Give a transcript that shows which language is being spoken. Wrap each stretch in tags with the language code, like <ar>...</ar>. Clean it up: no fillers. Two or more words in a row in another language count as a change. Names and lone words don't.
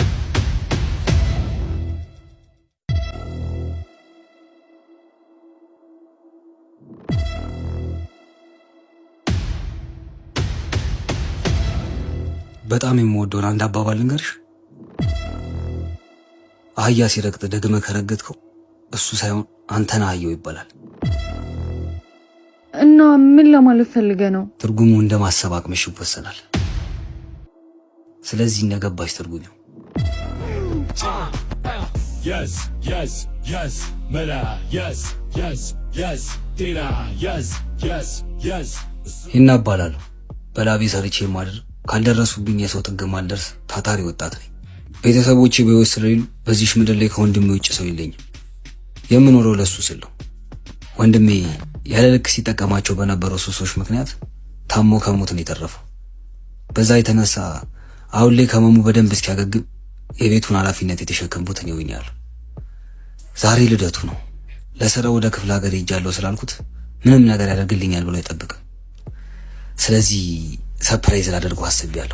<am>በጣም የምወደውን አንድ አባባል ልንገርሽ። አህያ ሲረግጥ ደግመ ከረገጥከው እሱ ሳይሆን አንተና አህያው ይባላል። እና ምን ለማለት ፈልገ ነው? ትርጉሙ እንደማሰብ አቅምሽ ይወሰናል። ስለዚህ እንደገባሽ ትርጉሚው</am> <en>yes yes yes</en> <am>መላ</am> <en>yes yes yes</en> <am>ጤና</am> <en>yes yes yes</en> <am>ይናባላል። በላቤ ሰርቼ ማድር ካልደረሱብኝ የሰው ጥግ ማልደርስ ታታሪ ወጣት ነኝ። ቤተሰቦቼ በህይወት ስለሌሉ በዚህ ምድር ላይ ከወንድሜ ውጭ ሰው የለኝም። የምኖረው ለሱ ስለው ወንድሜ ያለ ልክ ሲጠቀማቸው በነበረው ሱሶች ምክንያት ታሞ ከሞት ነው የተረፈው። በዛ የተነሳ አሁን ላይ ከመሙ በደንብ እስኪያገግም የቤቱን ኃላፊነት የተሸከምኩት እኔ ሆኛለሁ። ዛሬ ልደቱ ነው። ለስራ ወደ ክፍለ ሀገር ሄጃለሁ ስላልኩት ምንም ነገር ያደርግልኛል ብሎ አይጠብቅም። ስለዚህ ሰርፕራይዝ ላደርገው አስቤያለሁ።</am>